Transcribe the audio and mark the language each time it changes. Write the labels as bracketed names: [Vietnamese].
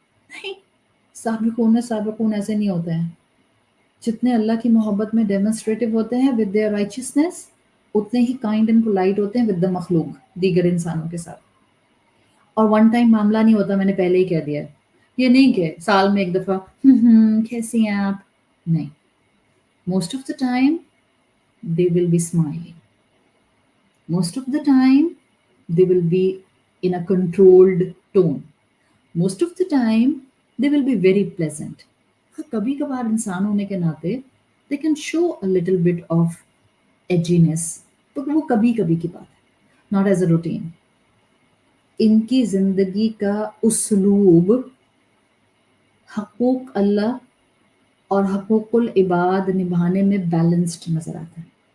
[Urdu] نہیں، سابقون ایسے نہیں ہوتے ہیں. جتنے اللہ کی محبت میں ڈیمونسٹریٹو ہوتے ہیں [English] with their righteousness, [Urdu] اتنے ہی [English] kind and polite [Urdu] ہوتے ہیں [English] with the [Urdu] مخلوق، دیگر انسانوں کے ساتھ. اور ون ٹائم معاملہ نہیں ہوتا، میں نے پہلے ہی کہہ دیا. یہ نہیں کہ سال میں ایک دفعہ کیسی ہیں آپ، نہیں. [English] Most of the time they will be smiling. Most of the time, they will be in a controlled tone. Most of the time, they will be very pleasant. [Urdu] کبھی کبھار انسان ہونے کے ناطے [English] they can show a little bit of edginess. [Urdu] تو وہ کبھی کبھی کی بات ہے، [English] not as a routine. [Urdu] ان کی زندگی کا اسلوب حقوق اللہ اور حقوق العباد نبھانے میں بیلنسڈ نظر آتا ہے.